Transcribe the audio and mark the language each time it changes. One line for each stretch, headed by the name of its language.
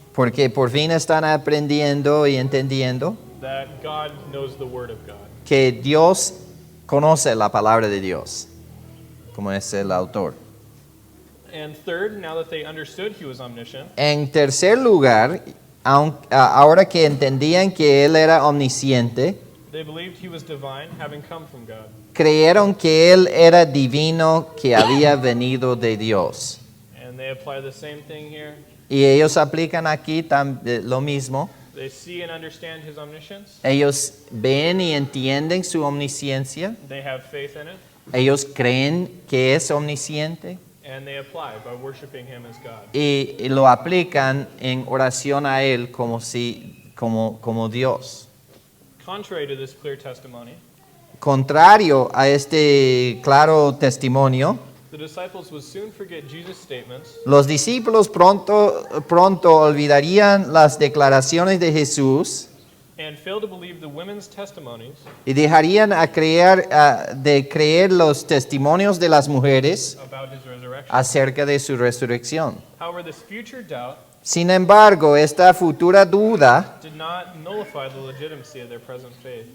Spanish: porque por fin están aprendiendo y entendiendo
English: that God knows the Word of God.
Spanish: que Dios conoce la palabra de Dios, como es el autor.
English: And third, now that they understood he was omniscient,
Spanish: En tercer lugar, ahora que entendían que Él era omnisciente,
English: they believed he was divine, having come from God.
Spanish: creyeron que Él era divino, que había venido de Dios.
English: And they apply the same thing here.
Spanish: Y ellos aplican aquí lo mismo.
English: They see and understand his omniscience.
Spanish: Ellos ven y entienden su omnisciencia.
English: They have faith in it.
Spanish: Ellos creen que es omnisciente.
English: And they apply by worshiping him as God.
Spanish: Y lo aplican en oración a Él como Dios.
English: Contrary to this clear testimony,
Spanish: Contrario a este claro testimonio,
English: The disciples would soon forget Jesus' statements
Spanish: Los discípulos pronto olvidarían las declaraciones de Jesús
English: and fail to believe the women's testimonies
Spanish: y dejarían de creer los testimonios de las mujeres
English: about his resurrection.
Spanish: acerca de su resurrección.
English: However, this future doubt
Spanish: Sin embargo, esta futura duda
English: did not nullify the legitimacy of their present faith.